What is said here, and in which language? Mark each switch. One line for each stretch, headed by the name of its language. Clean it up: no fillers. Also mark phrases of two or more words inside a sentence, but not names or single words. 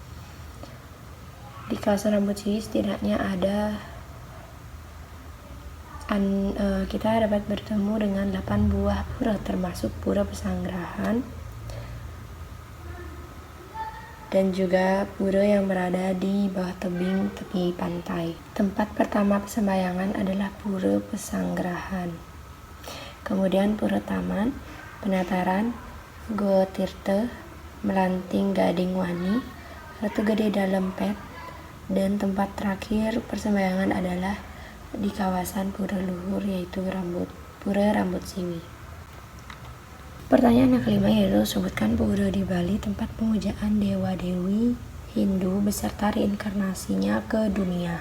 Indonesian: Di kawasan Rambut Siwi setidaknya kita dapat bertemu dengan 8 buah pura, termasuk Pura Pesanggerahan dan juga pura yang berada di bawah tebing tepi pantai. Tempat pertama persembahyangan adalah Pura Pesanggerahan, kemudian Pura Taman, Penataran, Goa Tirta, Melanting Gading Wani, Ratu Gede Dalempet, dan tempat terakhir persembahyangan adalah di kawasan Pura Luhur, yaitu Pura Rambut Siwi. Pertanyaan yang kelima yaitu sebutkan pura di Bali tempat pemujaan dewa-dewi Hindu beserta reinkarnasinya ke dunia.